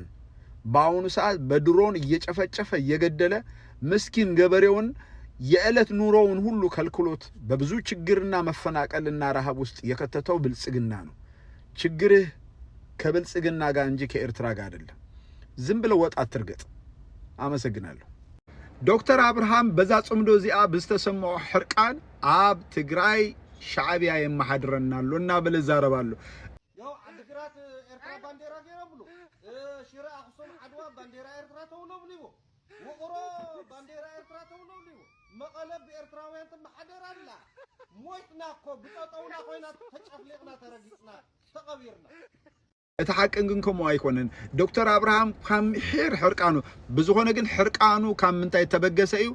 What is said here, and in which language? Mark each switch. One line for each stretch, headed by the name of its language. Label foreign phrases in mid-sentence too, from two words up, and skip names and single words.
Amharic: በአሁኑ ሰዓት በድሮን እየጨፈጨፈ እየገደለ ምስኪን ገበሬውን የዕለት ኑሮውን ሁሉ ከልክሎት በብዙ ችግርና መፈናቀልና ረሃብ ውስጥ የከተተው ብልጽግና ነው። ችግርህ ከብልጽግና ጋር እንጂ ከኤርትራ ጋር አይደለም። ዝም ብለው ወጥ አትርገጥ። አመሰግናለሁ።
Tigrinya: ዶክተር አብርሃም በዛ ጽምዶ እዚኣ ብዝተሰምዖ ሕርቃን ኣብ ትግራይ ሻዕብያ የማሓድረናሉ እና ብል ዛረባሉ ያው አድግራት ኤርትራ ባንዲራ ገይረብሉ ሽራ አክሱም አድዋ ባንዲራ ኤርትራ ተውለብሉ ወቅሮ ባንዲራ ኤርትራ ተውለብሉ መቀለብ ኤርትራውያን ተማሓደራላ ሞይትና እኮ ብጠጠውና ኮይና ተጨፍሊቅና ተረጊጽና ተቀቢርና እቲ ሓቅን ግን ከምኡ ኣይኮነን። ዶክተር አብርሃም ከም ሕርቃኑ ብዝኾነ ግን ሕርቃኑ ካብ ምንታይ ተበገሰ እዩ?